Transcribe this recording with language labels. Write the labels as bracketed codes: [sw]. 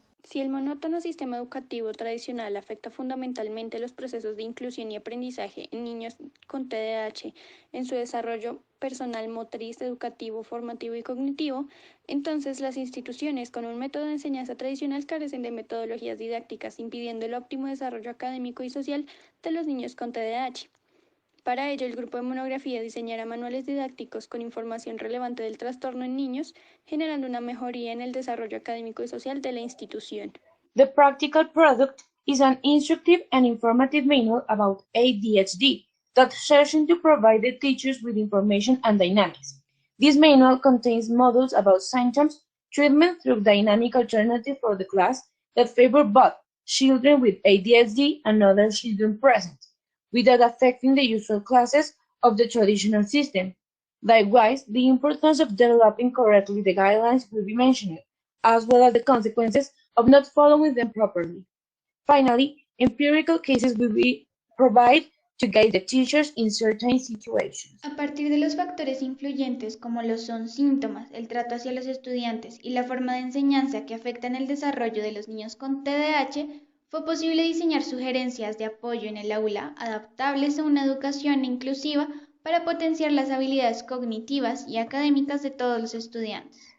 [es] Si el monótono sistema educativo tradicional afecta fundamentalmente los procesos de inclusión y aprendizaje en niños con TDAH en su desarrollo personal, motriz, educativo, formativo y cognitivo, entonces las instituciones con un método de enseñanza tradicional carecen de metodologías didácticas, impidiendo el óptimo desarrollo académico y social de los niños con TDAH. Para ello, el grupo de monografía diseñará manuales didácticos con información relevante del trastorno en niños, generando una mejoría en el desarrollo académico y social de la institución. [en] The practical product is an instructive and informative manual about ADHD that serves to provide the teachers with information and dynamics. This manual contains modules about symptoms, treatment through dynamic alternative for the class that favor both children with ADHD and other children present, without affecting the usual classes of the traditional system. Likewise, the importance of developing correctly the guidelines will be mentioned, as well as the consequences of not following them properly. Finally, empirical cases will be provided to guide the teachers in certain situations. [es] A partir de los factores influyentes como lo son síntomas, el trato hacia los estudiantes y la forma de enseñanza que afectan el desarrollo de los niños con TDAH, fue posible diseñar sugerencias de apoyo en el aula adaptables a una educación inclusiva para potenciar las habilidades cognitivas y académicas de todos los estudiantes.